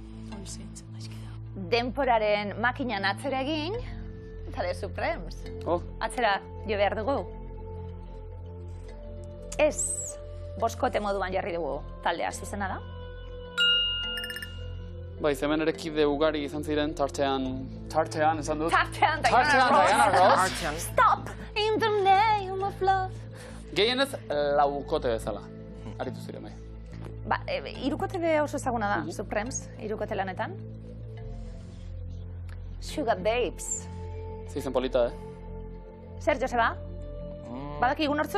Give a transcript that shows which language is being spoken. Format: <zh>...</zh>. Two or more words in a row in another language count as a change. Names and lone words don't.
<eu>Denporaren makinan atzera egin, eta The Supremes. Oh, Atzera jo behar dugu. Ez, boskote moduan jarri dugu taldea zuzena da. bai, hemen ere kide ugari izan ziren, tartean esan dut. Tartean, Diana Ross. Stop in the name of love. Gehienez laukote bezala. Aritu ziren bai. Ba, irukote be oso ezaguna da, Supremes, irukote lanetan. Sugar Babes. Zizen polita, Zer, Joseba? Badakigu nortzuk?</eu>